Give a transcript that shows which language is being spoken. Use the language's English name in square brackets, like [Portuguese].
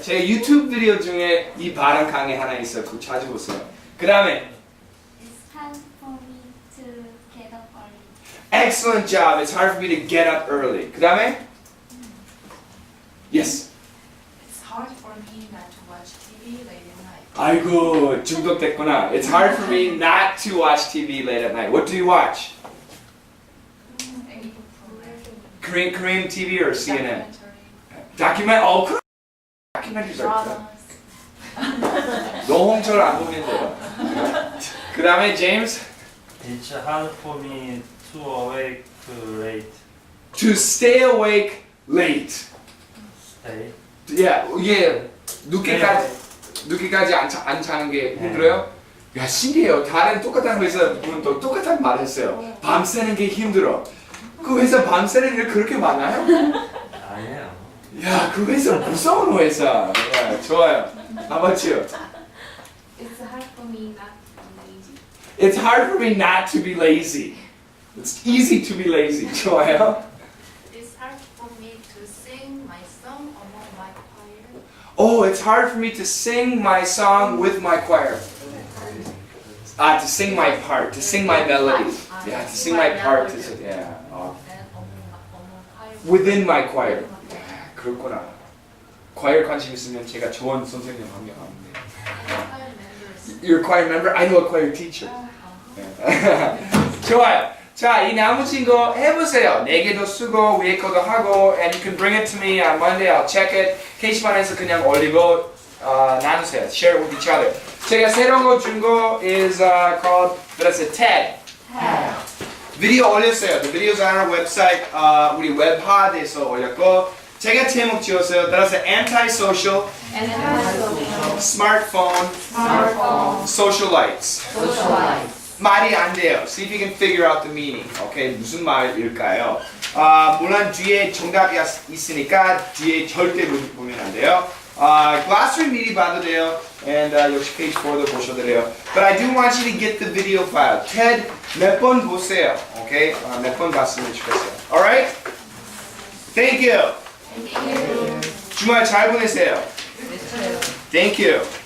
[Korean] 제 유튜브 비디오 중에 이 발음 강의 하나 있어요. 그거 찾아보세요. 그 다음에 [English] It's hard for me to get up early. excellent job. It's hard for me to get up early. [Korean] 그 다음에 [English] yes. It's hard for me not to watch TV late at night. [Korean] 아이고 중독됐구나. [English] It's hard for me not to watch TV late at night. What do you watch? Korean TV or CNN? [Korean] 다큐멘터리 [English] Dramas. [Korean] 노홍철 안 보면 돼요. 그 다음에 제임스 [English] It's hard for me to awake late. to stay awake late. Stay. [Korean] 이게 늦게까지 안 자는 게 힘들어요? 야 신기해요. 다른 똑같은 회사 분도 똑같은 말 했어요. 밤새는 게 힘들어. 그 회사 밤새는 일 그렇게 많아요? 아니에요. 야, 그 회사 무서운 회사. 야, 좋아요. [English] How about you? It's hard for me not to be lazy. It's hard for me not to be lazy. It's easy to be lazy. [Korean] 좋아요. [English] It's hard for me to sing my song among my choir. Oh, it's hard for me to sing my song with my choir. To sing my part, to sing my melody. Yeah, to sing my part. Yeah. And among choir. Within my choir. [Korean] 그렇구나. choir 관심 있으면 제가 좋은 선생님 한 명 합니다. [English] Choir members. You're a choir member? I know a choir teacher. [Korean] 좋아요. 자, 이 나머진 거 해보세요. 4개도 쓰고 위에 거도 하고 [English] and you can bring it to me on Monday. I'll check it. [Korean] 게시판에서 그냥 올리고 나누세요. [English] Share it with each other. [Korean] 제가 새로운 거 준 거 [English] is called that's a TED. [Korean] 비디오 올렸어요. [English] The videos on our website. [Korean] 우리 웹하드에서 올렸고 제가 제목 지었어요. 따라서 anti-social, smartphone, socialites. 말이 안 돼요. [English] See if you can figure out the meaning. [Korean] Okay, 무슨 말일까요? 물론 뒤에 정답이 있으니까 뒤에 절대 보면 안 돼요. glossary 미리 봐도 돼요. And 역시 page 4도 보셔도 돼요. [English] But I do want you to get the video file. [Korean] TED 몇 번 보세요. Okay? 몇 번 봤으면 좋겠어요. Alright? [English] Thank you. [Korean] 주말 잘 보내세요. [English] Thank you.